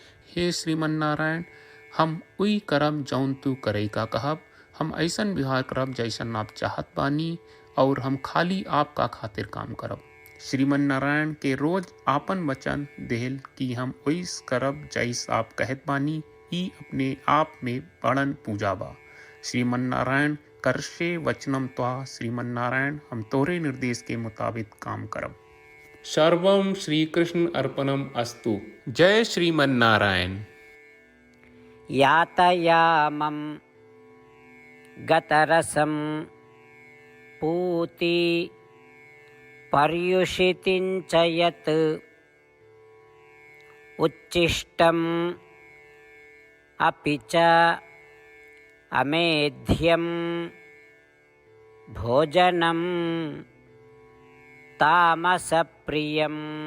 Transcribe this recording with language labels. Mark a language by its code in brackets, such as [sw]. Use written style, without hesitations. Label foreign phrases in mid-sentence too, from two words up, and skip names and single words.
[bho] हे श्रीमन्नारायण, हम उई करब जौन तू करे का कहब, हम ऐसन व्यवहार करब जैसन आप चाहत बानी, और हम खाली आपका खातिर काम करब। श्रीमन्नारायण के रोज आपन वचन देहल कि हम ओइस करब जैस आप कहत बानी, ई अपने आप में बड़न पूजा बा। श्रीमन्नारायण [sa] करशे वचनम त्वा, [bho] श्रीमन्नारायण हम तोरे निर्देश के मुताबिक काम करब। [sa] सर्वम श्री कृष्ण अर्पणम अस्तु। [bho] जय श्रीमन्नारायण। [sa] यातयामं गतरसं पूति पर्युषितिं च यत् उच्छिष्टम् अपि च अमेध्यं भोजनं तामसप्रियम्।